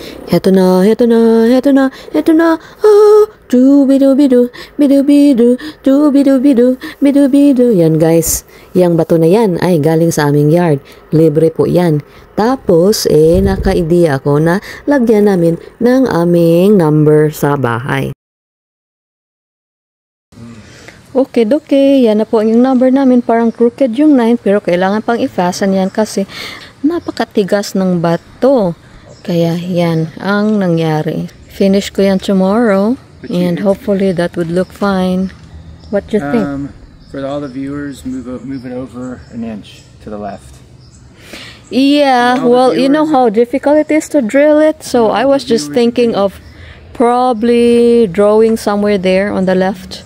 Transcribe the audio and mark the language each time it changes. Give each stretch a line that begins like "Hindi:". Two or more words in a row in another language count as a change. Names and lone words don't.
Filipino: Heto na, heto na, heto na, heto na. Oh, dubidu-bidu, bidu-bidu, dubidu-bidu, bidu-bidu. Yan guys, yang bato na yan ay galing sa aming yard. Libre po yan. Tapos, naka-idea ako na lagyan namin ng aming number sa bahay. Okay, yan na po yung number namin. Parang crooked yung 9, pero kailangan pang i-fasten yan kasi napakatigas ng bato. Kaya yan ang nangyari. Finish ko yan
English: tomorrow and hopefully that would look fine. What do you think? For all the viewers, move it over an inch to the left. Yeah, well, you know how difficult it is to drill it, so I was just thinking of probably drawing somewhere there on the left.